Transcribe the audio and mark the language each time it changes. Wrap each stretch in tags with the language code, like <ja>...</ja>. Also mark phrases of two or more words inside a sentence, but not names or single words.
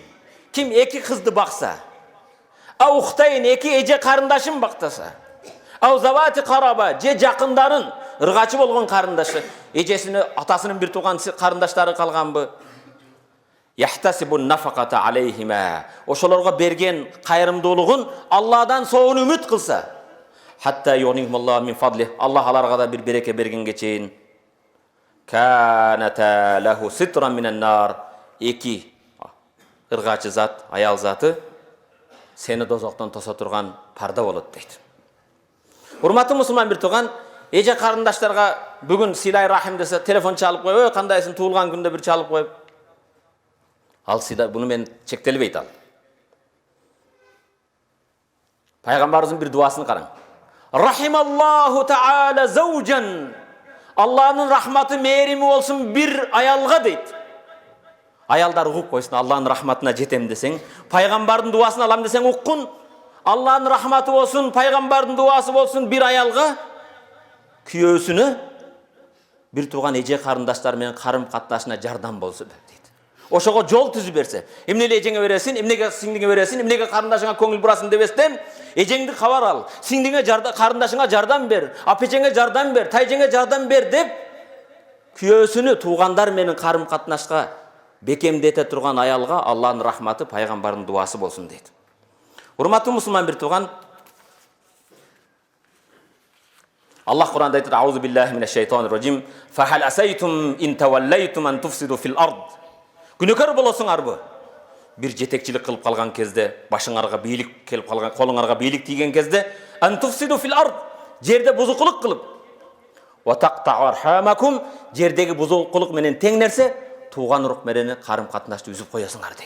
<ky>Ким 2 кызды бакса,</ky> <ar>أو أختين</ar> <ky>2 эже карындашын бактаса,</ky> <ar>أو ذوات القرابة</ar> <ky>же жакындарын, ыргачы болгон карындашы, эжесини, атасынын bir тууган карындаштары калганбы?</ky> <ar>يحتسبون نفقة عليهما.</ar> <ky>Ошолорго берген кайрымдуулугун Алладан соон үмүт кылса,</ky> <ar>حتى يغنيهم الله من فضله.</ar> <ky>Аллах аларга да bir береке бергенге чейин.</ky> <ar>كانتا له سترا من النار.</ar> <ky>2 ыргачы зат, аял заты сени дозоктон тосо турган парда болот дейт. Урматтуу мусулман bir тууган, эже карындаштарга бүгүн</ky> <ar>صلة الرحم</ar> <ky>десе, телефон чалып коюп, кандайсың, туулган күндө bir чалып коюп. Ал сида, буну мен чектелбейт ал.</ky> <kk>Пайғамбарымыздың бір дуасын қараң.</kk> <ar>رحم الله تعالى زوجا.</ar> <kk>Алланың рахматы мейірімі болсын бір аялға дейді. Аялдар ұғып қойсын, Алланың рахматына жетем десең, пайғамбардың дуасын алам десең ұққын. Алланың рахматы болсын, пайғамбардың дуасы болсын бір аялға, күйеусіні бір туған еже қарындаштармен қарым қатынасына жардам болсын дейді.</kk> <ky>Ошоға жол түзіп берсе, эмнеге эжеңе бересин, эмнеге сиңдиңе бересин, эмнеге карындашыңа көңүл бурасың дебестен, эжеңди кабар ал, сиңдиңе карындашыңа жардам бер, апечеңе жардам бер, тайжеңе жардам бер деп, күйөөсүнү туугандар менен карым катнашка бекемдете турган аялга Алланын рахматы, пайгамбардын дуасы болсун дейт. Урматтуу мусулман бир тууган, Аллах Кур'анда айтат:</ky> <ar>"أعوذ بالله من الشيطان الرجيم فهل عسيتم إن توليتم أن تفسدوا في الأرض."</ar> <ky>Күнөкөр болосуңарбы? Бир жетекчилик кылып калган кезде, башыңарга бийлик келип калган, колуңарга бийлик тийген кезде,</ky> <ar>أن تفسدوا في الأرض,</ar> <ky>жерде бузукулук кылып,</ky> <ar>وتقطعوا أرحامكم,</ar> <ky>жердеги бузукулук менен тең нерсе, тууган урук менен карым катнашты үзүп коесуңар дейт.</ky>